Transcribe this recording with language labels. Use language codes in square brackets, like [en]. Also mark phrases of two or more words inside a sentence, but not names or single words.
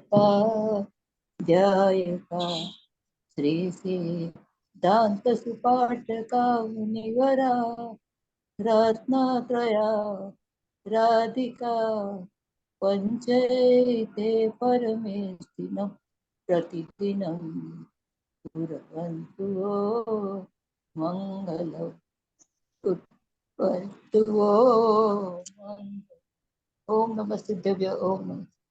[sa] उपाध्यायका श्री सिद्धांत सुपाठका मुनिवरा रत्नत्रया राधिका पंचैते परमेष्ठिनम प्रतिदिनम कुर्वन्तु मङ्गलम् कुर्वन्तु मङ्गलम्. ओम नमः सिद्धेभ्य. ओम नमः.